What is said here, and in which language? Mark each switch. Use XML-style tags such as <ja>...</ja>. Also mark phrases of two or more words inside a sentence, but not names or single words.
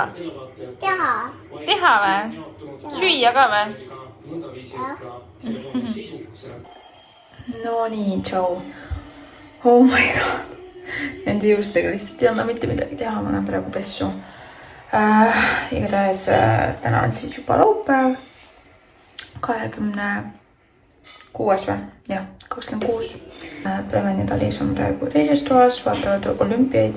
<et>Teha. Teha või? Süüa ka või? No nii, tšau.</et> <en>Oh my god.</en> <et>Nende juustega lihtsalt ei anna mitte midagi teha, ma olen praegu pessu. Igatahes täna on siis juba laupäev. 26 või? Jah, 26. Preven ja Talis on praegu teises toas, vaatavad olümpiaid.</et>